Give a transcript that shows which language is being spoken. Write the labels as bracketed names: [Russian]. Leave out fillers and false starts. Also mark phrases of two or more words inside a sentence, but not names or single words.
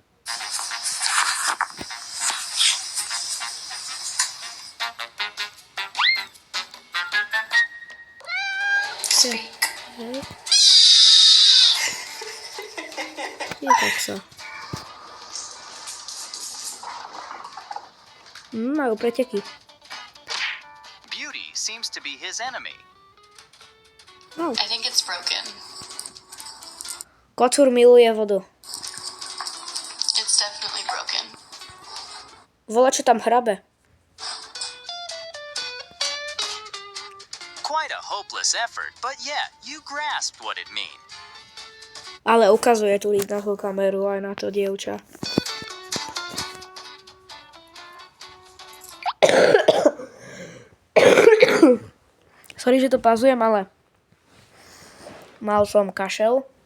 [Slovak] Je tak sa. Majú preteky. [English] Beauty seems to be his enemy. Oh. I think it's broken. [Slovak] Kocúr miluje vodu. [English] It's definitely broken. [Slovak] Volá, čo tam hrabe. [English] Quite a hopeless effort, but yeah, you grasped what it mean. [Slovak] Ale ukazuje tu na tú kameru aj na to dievča. Sorry, že to pazujem, ale mal som kašel.